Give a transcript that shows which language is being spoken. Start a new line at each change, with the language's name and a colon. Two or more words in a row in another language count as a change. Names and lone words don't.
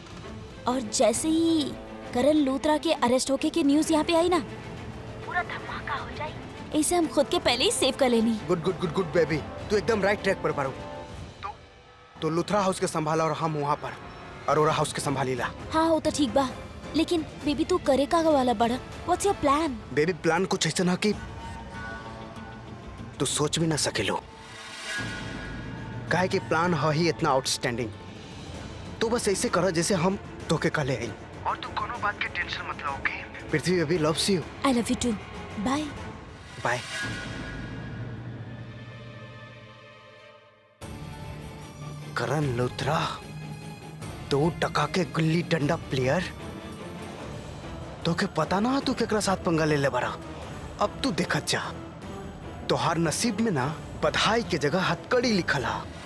Bhojpuri: और जैसे ही करण लूथरा के अरेस्ट होके की न्यूज यहाँ पे आई ना, पूरा धमाका हो जाए। इसे हम खुद के पहले ही सेव कर लेनी।
English: Good baby,
Bhojpuri: तू एकदम
English: right track
Bhojpuri: पर बारू। तो लुथरा हाउस के संभाला और हम वहाँ पर अरोरा हाउस के संभाली ला। हाँ वो तो ठीक बा, लेकिन बेबी तू करे का वाला बड़ा?
English: What's your plan?
Bhojpuri: बेबी प्लान कुछ ऐसा ना कि तू सोच भी ना सकेलो। काहे कि प्लान है ही इतना आउटस्टैंडिंग। तू बस ऐसे करो जैसे हम तोके कहले आई। और तू कोनो बात की टेंशन मत लो, ओके?
English: Prithvi baby loves you. I love you too. Bye बाय।
Bhojpuri: करण लूथरा, तू टका के गुल्ली डंडा प्लेयर, तोके पता ना तू केकरा साथ पंगा ले ले बरा। अब तू देखत जा, तोहार नसीब में ना बधाई के जगह हथकड़ी लिखल हा।